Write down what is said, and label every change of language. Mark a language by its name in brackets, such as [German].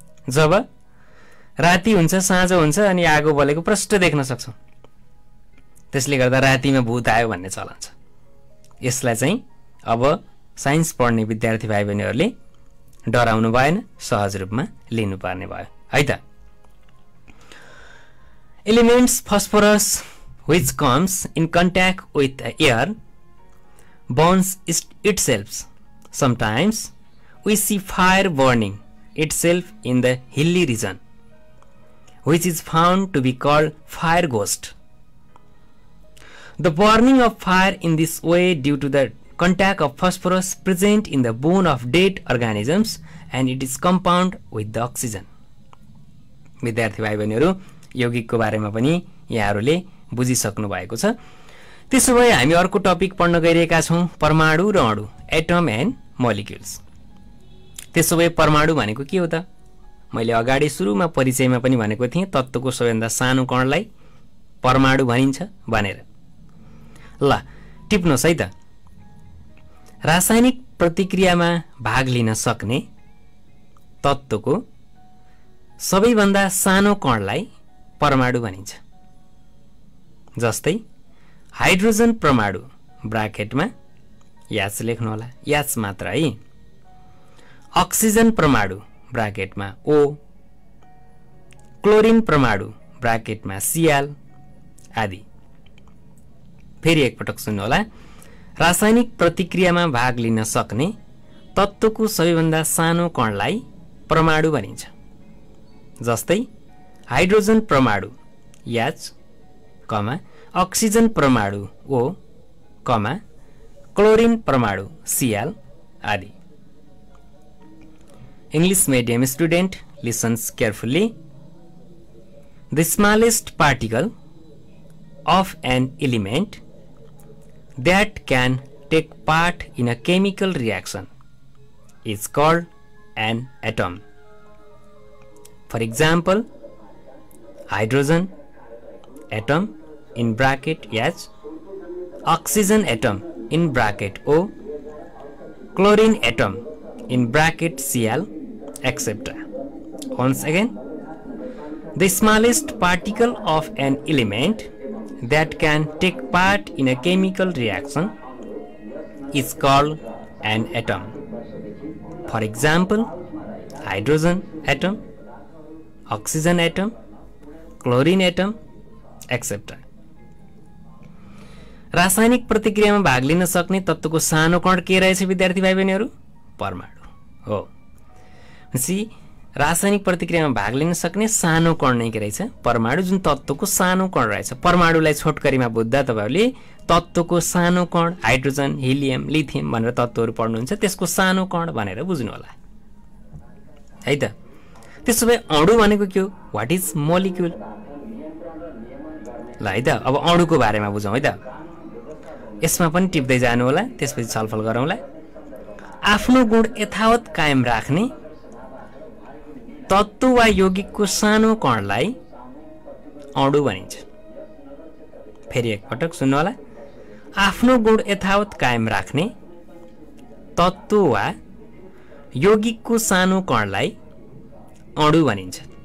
[Nepali] जब राति हुन्छ, साँझ हुन्छ अनि आगो बलेको प्रष्ट देख्न सक्छौँ। त्यसले गर्दा रातिमा भूत आयो भन्ने चलन छ। यसलाई चाहिँ अब साइन्स पढ्ने विद्यार्थी भाइ बहिनीहरूले डराउनु भएन, सहज रूपमा लिनुपर्ने भयो है त। [English] Elements phosphorus which comes in contact with air burns itself. Sometimes we see fire burning itself in the hilly region, which is found to be called fire ghost. The burning of fire in this way due to the contact of phosphorus present in the bone of dead organisms and it is compound with the oxygen. [Nepali] विद्यार्थी भाइ बहिनीहरू, यौगिकको बारेमा पनि यहाँहरूले बुझिसक्नु भएको छ। त्यसो भए हामी अर्को टपिक पढ्न गइरहेका छौं, परमाणु र अणु, [English] Atom and molecules. [Nepali] त्यसो भए परमाणु भनेको के हो त? मैले अगाडि सुरुमा परिचयमा पनि भनेको थिएँ, तत्त्वको सबैभन्दा सानो कणलाई परमाणु भनिन्छ भनेर। ल टिप्नुहोस् है त। रासायनिक प्रतिक्रियामा भाग लिन सक्ने तत्त्वको सबैभन्दा सानो कणलाई परमाणु भनिन्छ। जस्तै हाइड्रोजन परमाणु ब्राकेटमा याच लेख्नु होला, याच मात्र है। अक्सिजन परमाणु ब्राकेटमा O, क्लोरिन परमाणु ब्राकेटमा Cl आदि। फेरि एकपटक सुन्नु होला। रासायनिक प्रतिक्रियामा भाग लिन सक्ने तत्त्वको सबैभन्दा सानो कणलाई परमाणु भनिन्छ। जस्तै हाइड्रोजन परमाणु याच, कमा अक्सिजन परमाणु O कमा क्लोरिन परमाणु Cl आदि। [English] English medium student listens carefully. The smallest particle of an element that can take part in a chemical reaction is called an atom. For example, hydrogen atom in bracket H, oxygen atom in bracket O, chlorine atom in bracket Cl, etc. Once again, the smallest particle of an element that can take part in a chemical reaction is called an atom. For example, hydrogen atom, oxygen atom, chlorine atom, etc. [Nepali] रासायनिक प्रतिक्रियामा भाग लिन सक्ने तत्त्वको सानो कण के रहेछ विद्यार्थी भाइ बहिनीहरू? परमाणु हो। सी रासायनिक प्रतिक्रियामा भाग लिन सक्ने सानो कण नै के रहेछ? परमाणु, जुन तत्त्वको सानो कण रहेछ। परमाणुलाई छोटकरीमा बुझ्दा तपाईहरुले तत्त्वको सानो कण, हाइड्रोजन, हिलियम, लिथियम भनेर तत्त्वहरू पढ्नुहुन्छ, त्यसको सानो कण भनेर बुझ्नु होला है त। त्यसो भए अणु भनेको के हो? [English] What is molecule? [Nepali] ल है त, अब अणुको बारेमा बुझौँ है त। यसमा पनि टिप्दै जानु होला, त्यसपछि छलफल गरौँला। आफ्नो गुण यथावत कायम राख्ने तत्त्व वा यौगिकको सानो कणलाई अणु भनिन्छ। फेरि एकपटक सुन्नु होला। आफ्नो गुण यथावत कायम राख्ने तत्त्व वा यौगिकको सानो कणलाई अणु भनिन्छ।